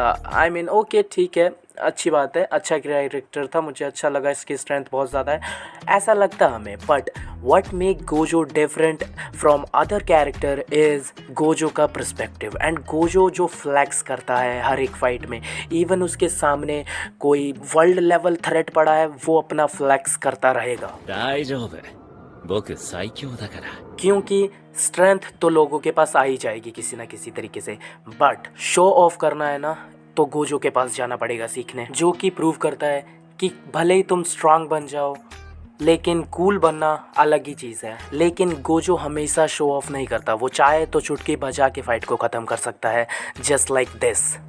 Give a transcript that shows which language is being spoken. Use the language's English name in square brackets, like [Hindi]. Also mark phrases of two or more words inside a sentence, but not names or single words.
[English] I mean okay [Hindi] ठीक है, अच्छी बात है, अच्छा कैरेक्टर था, मुझे अच्छा लगा, इसकी स्ट्रेंथ बहुत ज़्यादा है, ऐसा लगता हमें। [English] but what make Gojo different from other character is [Hindi] गोजो का पर्सपेक्टिव। एंड गोजो जो फ्लैक्स करता है हर एक फाइट में, इवन उसके सामने कोई [English] world level threat [Hindi] पड़ा है वो अपना फ्लैक्स करता रहेगा। [Japanese] 大丈夫。僕最強だから。 [Hindi] क्योंकि स्ट्रेंथ तो लोगों के पास आ ही जाएगी किसी ना किसी तरीके से, बट [English] show off [Hindi] करना है ना तो गोजो के पास जाना पड़ेगा सीखने, जो कि प्रूव करता है कि भले ही तुम स्ट्रांग बन जाओ लेकिन कूल बनना अलग ही चीज़ है। लेकिन गोजो हमेशा [English] show off [Hindi] नहीं करता, वो चाहे तो चुटकी बजा के फाइट को ख़त्म कर सकता है, [English] just like this.